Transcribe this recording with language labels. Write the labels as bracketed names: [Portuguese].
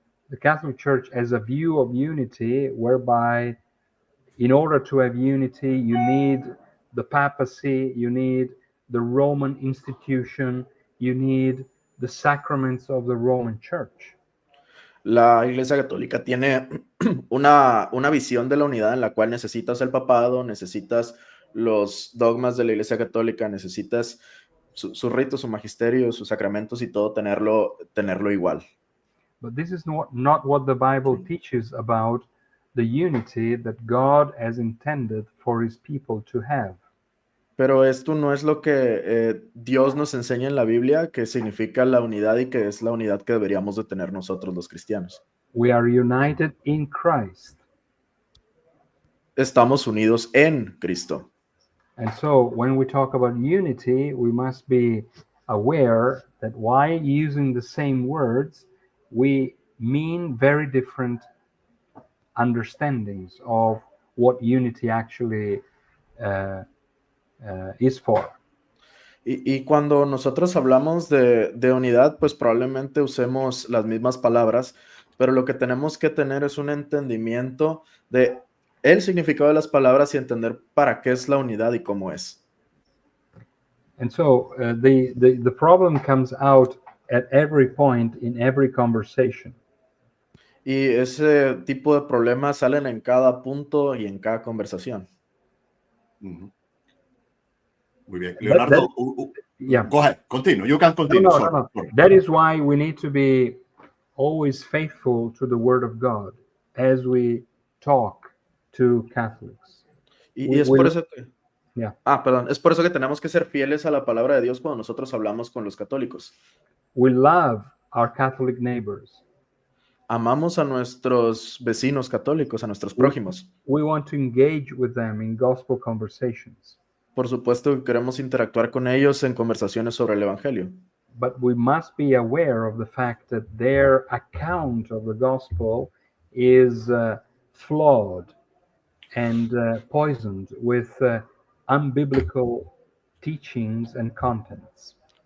[English] the Catholic Church has a view of unity whereby in order to have unity, you need the papacy, you need the Roman institution, you need the sacraments of the Roman Church. [Spanish] La Iglesia Católica tiene una visión de la unidad en la cual necesitas el papado, necesitas los dogmas de la Iglesia Católica, necesitas sus ritos, su magisterio, sus sacramentos y todo tenerlo igual. [English] But this is not what the Bible teaches about the unity that God has intended for his people to have. [Spanish] Pero esto no es lo que Dios nos enseña en la Biblia, que significa la unidad y que es la unidad que deberíamos de tener nosotros los cristianos. [English] We are united in Christ. [Spanish] Estamos unidos en Cristo. [English] And so when we talk about unity, we must be aware that while using the same words, we mean very different understandings of what unity actually is for. [Spanish] Y cuando nosotros hablamos de unidad, pues probablemente usemos las mismas palabras, pero lo que tenemos que tener es un entendimiento de el significado de las palabras y entender para qué es la unidad y cómo es. [English] And so the problem comes out at every point in every conversation. [Spanish] Y ese tipo de problemas salen en cada punto y en cada conversación. Muy bien. Leonardo, [English] yeah. Go ahead. Continue. You can continue. No. That is why we need to be always faithful to the Word of God as we talk to Catholics. [Spanish] Y es por eso que... es por eso que tenemos que ser fieles a la palabra de Dios cuando nosotros hablamos con los católicos. [English] We love our Catholic neighbors. [Spanish] Amamos a nuestros vecinos católicos, a nuestros prójimos. [English] We want to engage with them in gospel conversations. [Spanish] Por supuesto que queremos interactuar con ellos en conversaciones sobre el Evangelio. [English] But we must be aware of the fact that their account of the gospel is flawed and poisoned with unbiblical teachings and contents.